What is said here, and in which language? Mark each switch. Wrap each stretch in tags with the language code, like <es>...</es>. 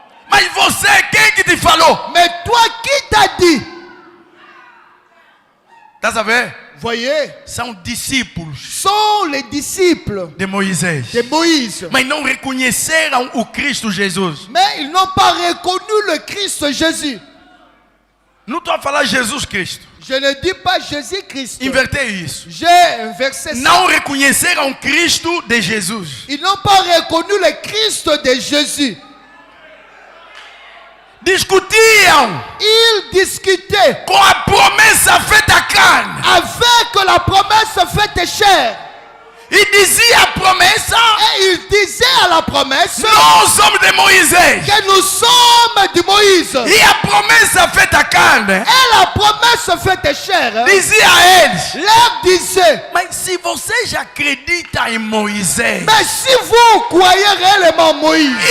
<pt>Mas você, quem que te falou?</pt> <fr>Mais toi, qui t'a dit?</fr> <pt>Tá sabendo?</pt> <fr>Voyez,</fr> <pt>São discípulos</pt> <fr>sont les disciples</fr> <pt>de Moisés.</pt> <fr>de Moïse.</fr> <pt>Mas não reconheceram o Cristo Jesus.</pt> <fr>Mais ils n'ont pas reconnu le Christ Jésus.</fr> <pt>Não estou a falar Jesus Cristo.</pt> <fr>Je ne dis pas Jésus-Christ.</fr> <pt>Invertei isso.</pt> <fr>J'ai inversé ça.</fr> <pt>Não reconheceram Cristo de Jesus.</pt> <fr>Ils n'ont pas reconnu le Christ de Jésus.</fr> <pt>Discutiam</pt> <fr>Ils discutaient</fr> <pt>com a promessa feita à carne.</pt> <fr>avec la promesse faite chair.</fr> <pt>E dizia a promessa:</pt> <fr>Et ils disaient à la promesse</fr> <pt>nós somos de Moisés.</pt> <fr>que nous sommes de Moïse.</fr> <pt>E a promessa feita à carne</pt> <fr>Et la promesse faite chair</fr> <pt>dizia a eles:</pt> <fr>leur disait,</fr> <pt>mas se vocês acreditam em Moisés,</pt> <fr>mais si vous croyez réellement Moïse,</fr>